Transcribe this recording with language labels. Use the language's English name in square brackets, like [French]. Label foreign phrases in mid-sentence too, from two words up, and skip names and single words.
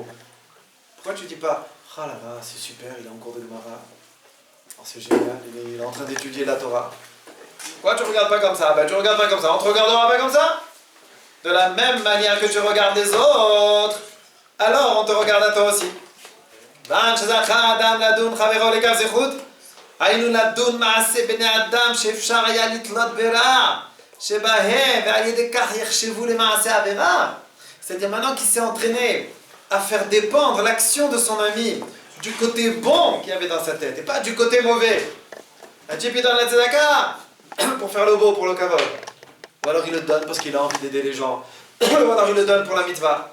[French] Pourquoi tu dis pas, ah là là, c'est super, il est en cours de Gemara, oh, c'est génial, il est en train d'étudier la Torah. Pourquoi tu regardes pas comme ça? Tu regardes pas comme ça, on te regardera pas comme ça? De la même manière que tu regardes les autres, alors on te regarde à toi aussi. [Hebrew] שזכה אדם לדון חברו לכף זכות, היינו לדון מעשה בני אדם שאפשר היה לתלות ברע, שבהם ועל ידי כך יחשבו למעשה עבירה. [French] C'est-à-dire maintenant qu'il s'est entraîné à faire dépendre l'action de son ami du côté bon qu'il y avait dans sa tête et pas du côté mauvais. Un type il donne la tzedaka pour faire le beau, pour le kavod. Ou alors il le donne parce qu'il a envie d'aider les gens. Ou alors il le donne pour la mitzvah.